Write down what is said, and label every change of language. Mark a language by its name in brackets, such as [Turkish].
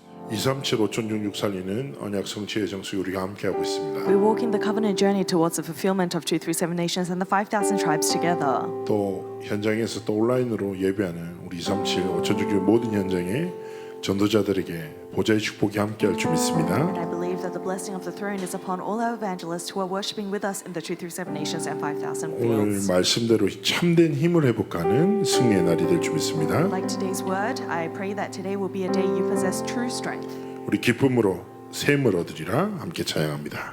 [Korean] 237 5,666 살리는 언약 성취의 정수 우리가 함께하고 있습니다. [English] We walk in the covenant journey towards the fulfillment of 237 nations and the 5,000 tribes together. [Korean] 또 현장에서 또 온라인으로 예배하는 우리 237 5,666 모든 현장의 전도자들에게 보좌의 축복이 함께할 줄 믿습니다. [English] And I believe that the blessing of the throne is upon all our evangelists who are worshiping with us in the 237 nations and 5,000 [Korean] 오늘 [English] fields. [Korean] 말씀대로 참된 힘을 회복하는 승리의 날이 될 줄 믿습니다. [English] Like today's word, I pray that today will be a day you possess true strength. [Korean] 우리 기쁨으로 샘을 얻으리라 함께 찬양합니다.